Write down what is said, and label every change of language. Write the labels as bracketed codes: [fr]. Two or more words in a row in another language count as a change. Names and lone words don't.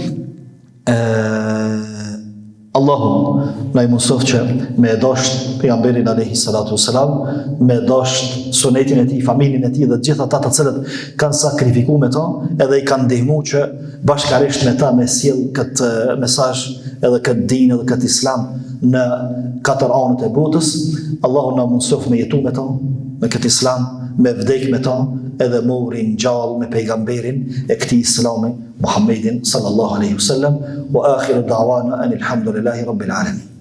[sq] Allahu na i mësoft që me e dasht pejgamberin [ar] عليه الصلاة والسلام, [sq] me e dasht sunetin e tij, familjen e tij dhe të gjithë ata të cilët kanë sakrifikuar me ta, edhe i kanë ndihmuar që bashkarisht me ta me sjell këtë mesazh edhe këtë din edhe këtë islam në katër anët e botës. Allahu na mësoft me jetu me ta, me këtë islam, me vdek me ta, edhe morin gjallë me pejgamberin e këtij islami Muhammedin [ar] صلى الله عليه وسلم, وآخر دعوانا أن الحمد لله رب العالمين.